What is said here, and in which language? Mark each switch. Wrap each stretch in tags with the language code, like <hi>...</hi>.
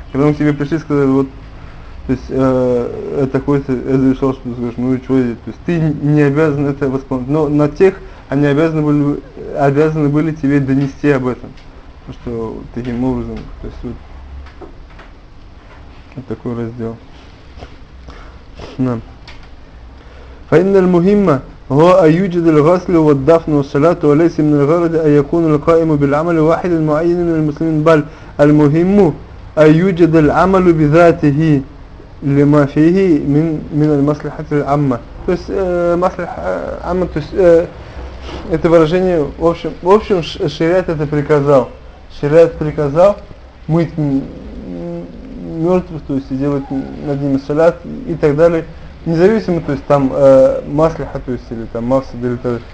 <ru>Когда мы к тебе пришли, сказали, вот, то есть, такой-то, я завещал, что ты скажешь, ну и что, то есть, ты не обязан это восполнить. Но на тех, они обязаны были тебе донести об этом, что таким образом, то есть, вот, вот такой раздел.</ru> <ar>فإن المهم هو أن يوجد الغسل والدفن والصلاة وليس من الغرض أن يكون القائم بالعمل واحد معين من المسلمين بل المهم أن يوجد العمل بذاته لما فيه من المصلحة العامة.</ar> <ru>То есть маслиха амма, то есть это выражение, в общем шариат это приказал. Шариат приказал мыть мертвых, то есть делать над ними салят и так далее. Независимо, то есть там маслиха, то есть или там масса, или так далее.</ru>